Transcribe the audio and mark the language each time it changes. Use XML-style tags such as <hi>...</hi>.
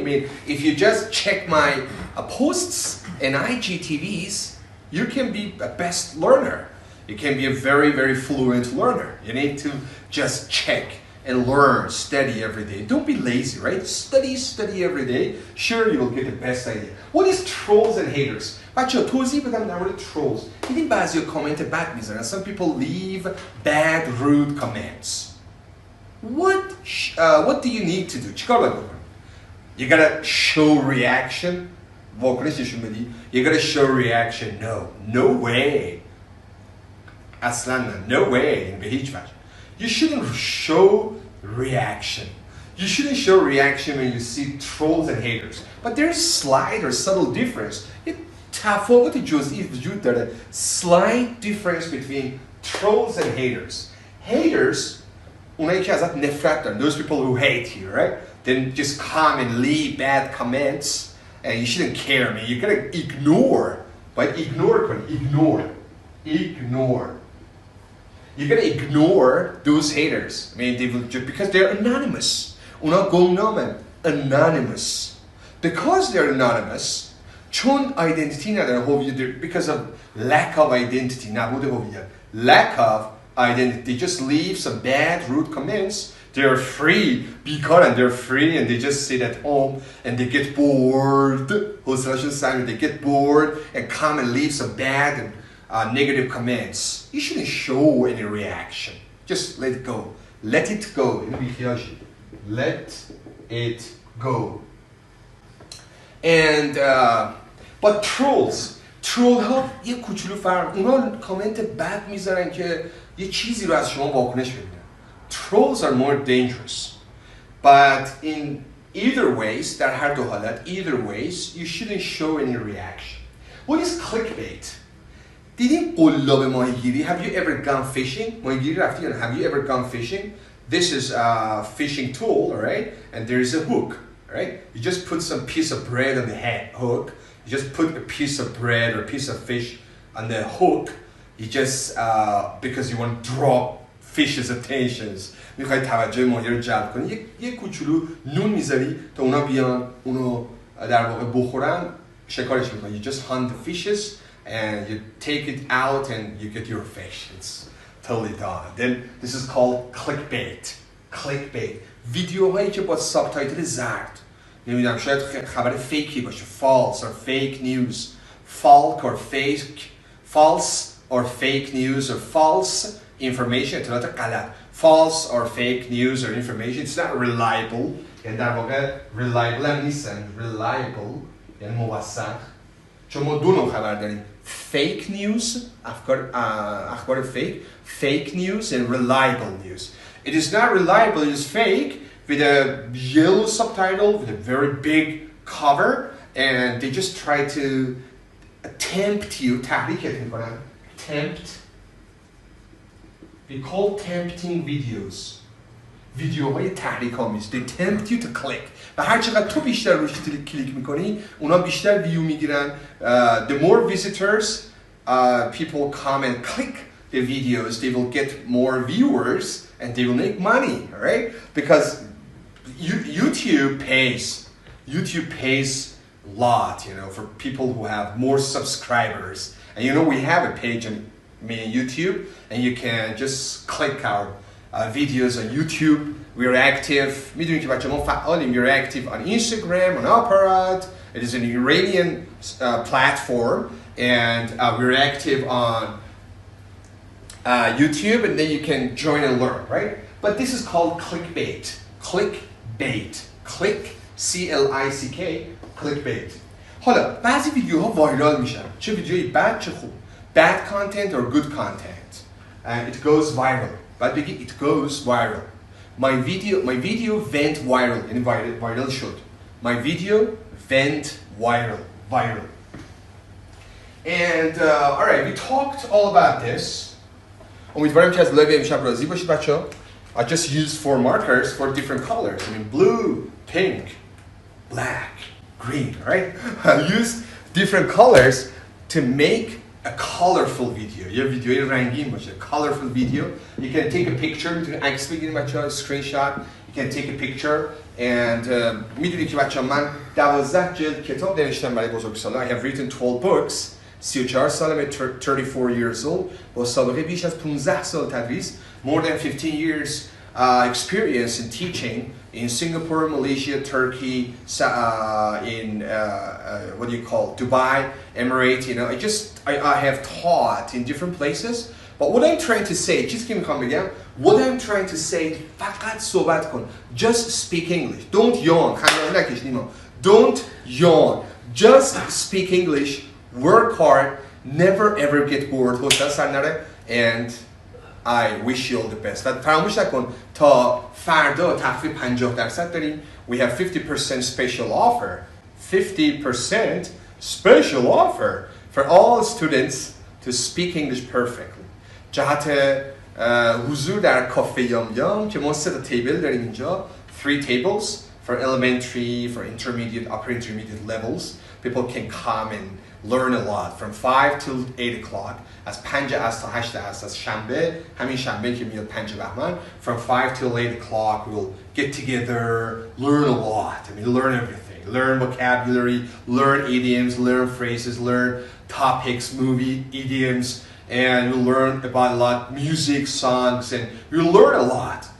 <en>I mean, if you just check my posts and IGTVs, you can be a best learner. You can be a very, very fluent learner. You need to just check and learn, study every day. Don't be lazy, right? Study every day. Sure, you will get the best idea. What is trolls and haters?</en> <fa>بچه توضیح بدم در مورد trolls. دیدین بعضی کامنت بد میذارن.</fa> <en>Some people leave bad, rude comments. What do you need to do?</en> <fa>چیکار باید بکنی؟</fa> <en>You gotta show reaction.</en> <fa>واکنش نشون بدی.</fa> <en>You gotta show reaction. No way.</en> <fa>اصلا</fa> <en>no way.</en> <fa>به هیچ وجه.</fa> <en>You shouldn't show reaction. You shouldn't show reaction when you see trolls and haters. But there's slight or subtle difference.</en> <fa>تفاوت جزئی وجود داره.</fa> <en>Slight difference between trolls and haters.</en> <fa>Haters, اونایی که ازت نفرت دارن.</fa> <en>Those people who hate you, right? Then just come and leave bad comments. And you shouldn't care, man. You gotta ignore. But ignore. You gotta ignore those haters. I mean, they will just because they're anonymous.</en> <fa>اونا گمنامن. Anonymous.</fa> <en>Because they're anonymous,</en> <fa>چون identity ندارن, هویت,</fa> <en>because of lack of identity,</en> <fa>نبود هویت.</fa> <en>Lack of identity. They just leave some bad, rude comments. They're free.</en> <fa>بیکارن,</fa> <en>they're free and they just sit at home and they get bored. They get bored and come and leave some bad and negative comments. You shouldn't show any reaction. Just let it go. Let it go. Let it go.</en> <fa>And but troll ها یه کوچولو فرق. اونا کامنت بد میذارن که یه چیزی رو از شما واکنش ببینن.</fa> <en>Trolls are more dangerous. But in either ways,</en> <fa>در هر دو حالت,</fa> <en>either ways, you shouldn't show any reaction. What is clickbait?</en> <fa>دیدین قلاب ماهیگیری?</fa> <en>Have you ever gone fishing?</en> <fa>ماهیگیری رفتی یا نه?</fa> <en>Have you ever gone fishing? This is a fishing tool, all right? And there is a hook, all right? You just put some piece of bread on the hook. You just put a piece of bread or a piece of fish on the hook. You just, because you want to drop fish's attentions.</en> <fa>میخوای توجه ماهی رو جلب کنی، یک کوچولو نون میذاری تا اونا بیان اونو در واقع بخورن، شکارش میکنی.</fa> <en>You just hunt the fishes and you take it out and you get your fish. It's totally done. Then this is called clickbait. clickbait.</en> <fa>ویدیوهایی که با سابتایتل زرد، نمیدونم شاید خبر فیکی باشه،</fa> <en>false or fake news, false or fake news or false information،</en> <fa>اطلاعات غلط.</fa> <en>false or fake news or information, it's not reliable.</en> <fa>یعنی در واقع reliable هم نیستن. reliable یعنی موثق. چون ما دو نوع خبر داریم، fake news، اخبار</fa> <en>fake news and reliable news. It is not reliable, it is fake with a yellow subtitle, with a very big cover, and they just try to tempt you,</en> <fa>تحریکت میکنن.</fa> <en>tempt. We call tempting videos.</en> <fa>ویدیوهای تحریک آمیز.</fa> <en>They tempt you to click.</en> <fa>و هر چقدر تو بیشتر روش کلیک میکنی، اونا بیشتر ویو میگیرن.</fa> <en>The more visitors people come and click the videos, they will get more viewers and they will make money, all right? Because YouTube pays a lot, you know, for people who have more subscribers. And you know, we have a page on YouTube, and you can just click our videos on YouTube. We're active.</en> <fa>میدونید که بچه ما فعالیم.</fa> <en>We're active on Instagram, on apprendre. It is an Iranian platform, and we're active on YouTube, and then you can join and learn, right? But this is called clickbait. Clickbait. Click, C-L-I-C-K, clickbait.</en> <fa>حالا بعضی ویدیوها وایرال میشن. چه ویدیویی بد چه خوب.</fa> <en>Bad content or good content. And it goes viral.</en> <fa>بعد بگی</fa> <en>it goes viral. My video went viral.</en> <fa>یعنی viral شد.</fa> <en>My video went viral. And alright, we talked all about this.</en> <fa>امیدوارم که از لایو امشب راضی باشید بچه‌ها.</fa> <en>I just used 4 markers for different colors. I mean blue, pink, black, green, right? I used different colors to make a colorful video.</en> <fa>یه ویدیوی رنگین باشه.</fa> <en>Colorful video. You can take a picture.</en> <fa>میتونید عکس بگیرید بچه‌ها.</fa> <en>Screenshot. You can take a picture.</en> <fa>And میدونید که بچه‌ها من 12 جلد کتاب نوشتم برای بزرگسالان.</fa> <en>I have written 12 books.</en> <fa>34 سالمه,</fa> <en>34 years old.</en> <fa>با سابقه بیش از 15 سال تدریس.</fa> <en>More than 15 years experience in teaching in Singapore, Malaysia, Turkey, in what do you call Dubai, Emirates. You know, I have taught in different places. But what I'm trying to say, just give me come again. What I'm trying to say,</en> <fa>فقط صحبت کن.</fa> <en>Just speak English. Don't yawn. Don't yawn. Just speak English. Work hard. Never ever get bored. And I wish you all the best.</en> <fa>و فراموش نکن تا فردا تخفیف 50% داریم.</fa> <en>We have 50% special offer. 50% special offer for all students to speak English perfectly.</en> <fa>جهت حضور در کافه یام یام که ما 3 تیبل داریم اینجا.</fa> <en>3 tables for elementary, for intermediate, upper intermediate levels. People can come and learn a lot from 5 till 8 o'clock.</en> <fa>از 5 از تا 8 از شنبه، همین شنبه که میاد 5 بهمن.</fa> <en>From 5 till 8 o'clock we'll get together, learn a lot. I mean, learn everything. Learn vocabulary, learn idioms, learn phrases, learn topics, movie idioms, and we'll learn about a lot music, songs, and we'll learn a lot.</en>